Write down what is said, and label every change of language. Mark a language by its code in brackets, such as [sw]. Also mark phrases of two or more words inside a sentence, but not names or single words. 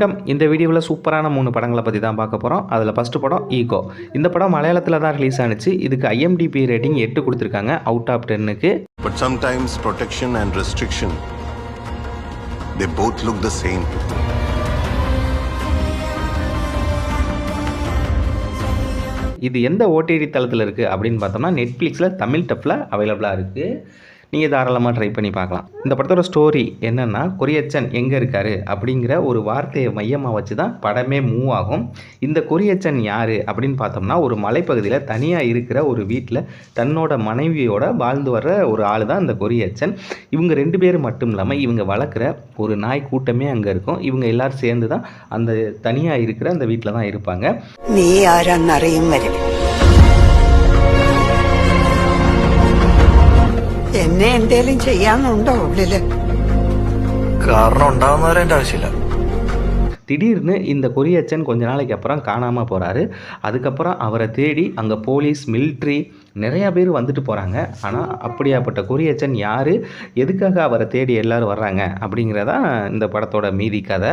[ta] இந்த வீடியோவில் சூப்பரான 3 படங்களை பற்றி தான் பார்க்க போகிறோம். அதில் ஃபஸ்ட்டு படம் ஈகோ. இந்த படம் மலையாளத்தில் தான் ரிலீஸ் ஆனிச்சு. இதுக்கு IMDb ரேட்டிங் 8 கொடுத்துருக்காங்க [en] out of [ta] 10க்கு. [en] But sometimes protection and restriction, they both look the same. [ta] இது எந்த OTT தளத்தில் இருக்குது அப்படின்னு பார்த்தோம்னா நெட்ஃப்ளிக்ஸில் தமிழ் டப்பில் அவைலபிளாக இருக்குது. நீங்கள் தாராளமாக ட்ரை பண்ணி பார்க்கலாம். இந்த படத்தோட ஸ்டோரி என்னென்னா, கொரியச்சன் எங்கே இருக்கார் அப்படிங்கிற ஒரு வார்த்தையை மையமாக வச்சு தான் படமே மூவ் ஆகும். இந்த கொரியச்சன் யார் அப்படின்னு பார்த்தோம்னா, ஒரு மலைப்பகுதியில் தனியாக இருக்கிற ஒரு வீட்டில் தன்னோட மனைவியோட வாழ்ந்து வர்ற ஒரு ஆள் தான் இந்த கொரியச்சன். இவங்க 2 பேர் மட்டும் இல்லாமல் இவங்க வளர்க்குற ஒரு நாய் கூட்டமே அங்கே இருக்கும். இவங்க எல்லோரும் சேர்ந்து தான் அந்த தனியாக இருக்கிற அந்த வீட்டில் தான் இருப்பாங்க. நீ யாரான்னு அறியும் வரை [ml] എന്നെ എന്തേലും ചെയ്യാനുണ്ടോ ഉള്ളില്? കാരണം ഉണ്ടാവുന്നവരെ ആവശ്യമില്ല. [ta] திடீர்னு இந்த கொரியச்சன் கொஞ்ச நாளைக்கு அப்புறம் காணாமல் போகிறாரு. அதுக்கப்புறம் அவரை தேடி அங்கே போலீஸ், மிலிட்ரி நிறையா பேர் வந்துட்டு போகிறாங்க. ஆனால் அப்படியாப்பட்ட கொரியச்சன் யார், எதுக்காக அவரை தேடி எல்லோரும் வர்றாங்க அப்படிங்கிறதான் இந்த படத்தோட மீதி கதை.